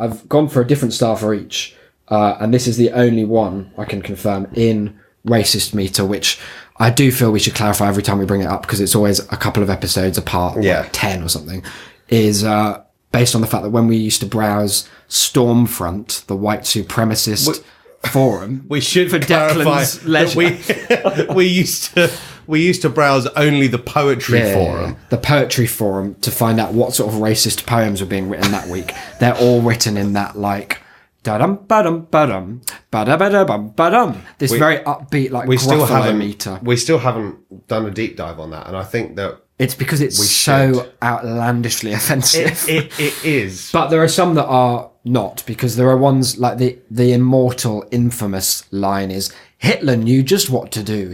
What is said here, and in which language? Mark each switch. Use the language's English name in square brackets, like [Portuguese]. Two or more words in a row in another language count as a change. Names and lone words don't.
[English] I've gone for a different style for each. And this is the only one I can confirm in racist meter, which I do feel we should clarify every time we bring it up because it's always a couple of episodes apart, like 10 or something, is based on the fact that when we used to browse Stormfront, the white supremacist forum, we should for clarify Declan's leisure. that we used to browse only the poetry forum. The poetry forum to find out what sort of racist poems were being written that week. They're all written in that da-dum, ba-dum, ba-dum, ba-da-ba-da-bum, ba-dum. This very upbeat, Gruffalo meter. We still haven't done a deep dive on that, and I think that it's because it's so outlandishly offensive. It is. But there are some that are, not, because there are ones like the immortal, infamous line is, Hitler knew just what to do.